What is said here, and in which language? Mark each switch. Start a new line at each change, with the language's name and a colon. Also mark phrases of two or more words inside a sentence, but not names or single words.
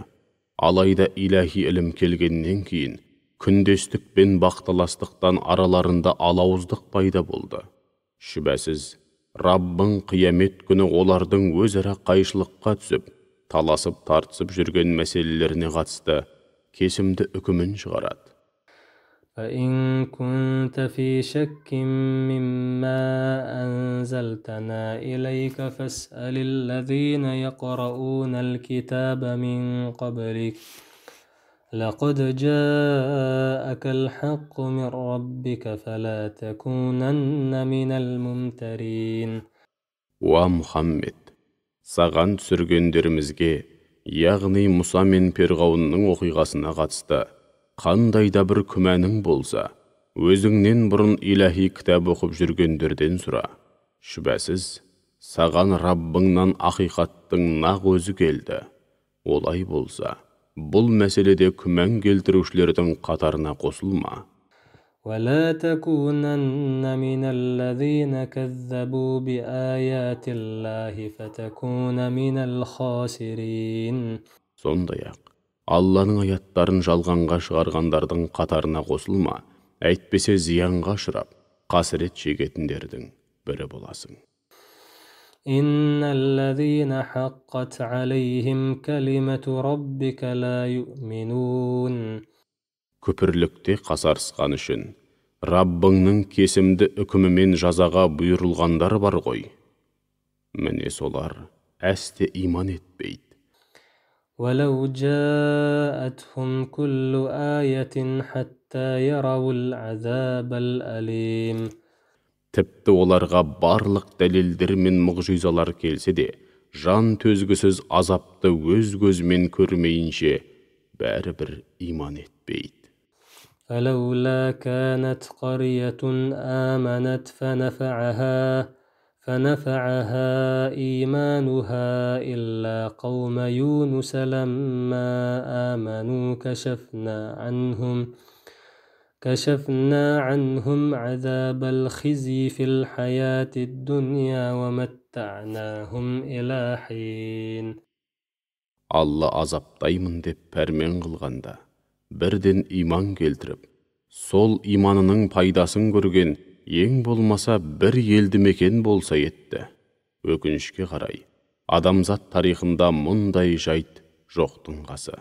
Kazakh: Алайда иләһи ілім келгеннен кейін, күндестік пен бақталастықтан араларында алауыздық пайда болды. Шүбәсіз, Раббың қиямет күні олардың өзара қайшылыққа түсіп, таласып тартысып жүрген мәселелеріне қатысты кесімді үкімін шығарады.
Arabic: فإن كنت في شك مما أنزلتنا إليك فاسأل الذين يقرؤون الكتاب من قبلك لقد جاءك الحق من ربك فلا تكونن من الممترين.
Kazakh: Уа Мұхаммед, саған түсіргендерімізге, яғни Мұса мен Перғауынның оқиғасына қатысты, қандай да бір күмәнің болса, өзіңнен бұрын иләһи кітап оқып жүргендерден сұра. Шүбәсіз, саған Раббыңнан ақиқаттың нақ өзі келді. Олай болса, бұл мәселеде күмән келтірушілердің қатарына қосылма.
Arabic: ولا تكونن من الذين كذبوا بآيات الله فتكون من الخاسرين.
Kazakh: Сондай-ақ, Алланың аяттарын жалғанға шығарғандардың қатарына қосылма, әйтпесе зиянға ұшырап, қасірет шегетіндердің бірі боласың.
Arabic: إن الذين حقت عليهم كلمة ربك لا يؤمنون.
Kazakh: Күпірлікте қасарысқан үшін, Раббыңның кесімді үкімімен жазаға бұйырылғандар бар ғой. Міне солар әсте иман етпейді.
Arabic: ولو جاءتهم كل آية حتى يروا العذاب الأليم.
Kazakh: Тіпті оларға барлық дәлелдер мен мұғжизалар келсе де, жан төзгісіз азапты өз көзімен көрмейінше, бәрібір иман етпейді.
Arabic: فلولا كانت قرية آمنت فنفعها إيمانها إلا قوم يونس لما آمنوا كشفنا عنهم عذاب الخزي في الحياة الدنيا ومتعناهم إلى حين.
Kazakh: Алла азаптаймын деп пәрмен қылғанда, бірден иман келтіріп, сол иманының пайдасын көрген ең болмаса бір елді мекен болса етті. Өкінішке қарай, адамзат тарихында мұндай жайт жоқтың қасы.